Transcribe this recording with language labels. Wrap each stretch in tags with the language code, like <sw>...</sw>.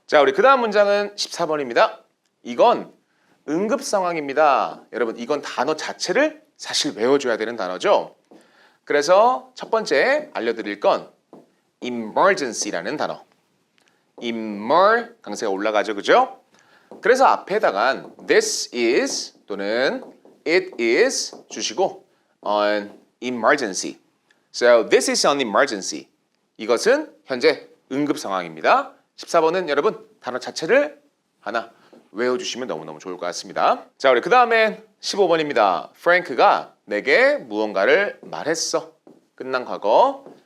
<ko>자, 우리 그 다음 문장은 14번입니다. 이건 응급 상황입니다. 여러분 이건 단어 자체를 사실 외워줘야 되는 단어죠. 그래서 첫 번째 알려드릴 건 emergency라는 단어. emer 강세가 올라가죠, 그죠? 그래서 앞에다가</ko> <en>this is</en> <ko>또는</ko> <en>it is</en> <ko>주시고</ko> <en>an emergency. So this is an emergency.</en> <ko>이것은 현재 응급 상황입니다. 14번은 여러분 단어 자체를 하나 외워주시면 너무너무 좋을 것 같습니다. 자, 우리 그 다음엔 15번입니다. 프랭크가 내게 무언가를 말했어. 끝난 과거.</ko>